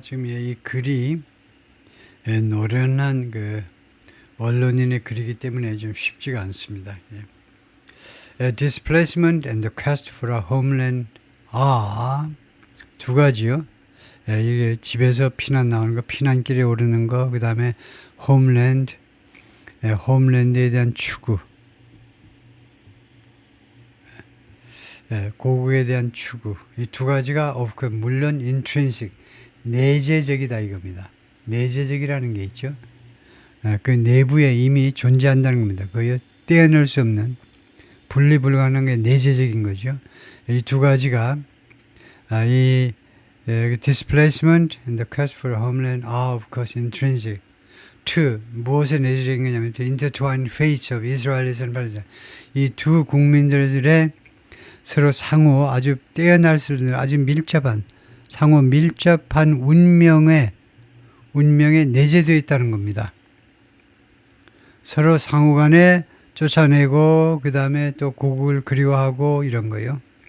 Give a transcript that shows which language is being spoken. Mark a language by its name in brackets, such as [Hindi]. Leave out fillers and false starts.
[Korean] 지금 이 글이 노련한 언론인의 글이기 때문에 좀 쉽지가 않습니다. 예. [English] Displacement and the quest for a homeland [Korean] 두 가지요. 예, 이게 집에서 피난 나오는 거, 피난길에 오르는 거, 그 다음에 homeland, homeland에 대한 추구, 고국에 대한 추구. 이 두 가지가 물론 intrinsic, 내재적이다 이겁니다. 내재적이라는 게 있죠. 그 내부에 이미 존재한다는 겁니다. 그거 떼어낼 수 없는, 분리 불가능한 게 내재적인 거죠. 이 두 가지가 이 [English] displacement and the quest for a homeland are of course intrinsic. [Korean] 무엇에 내재적인 거냐면 [English] the intertwined fates of Israelis and Palestine. [Korean] 이 두 국민들의 서로 상호 아주 떼어날 수 없는 아주 밀접한 상호 밀접한 운명에 내재되어 있다는 겁니다. 서로 상호간에 쫓아내고 그 다음에 또 고국을 그리워하고 이런 거예요.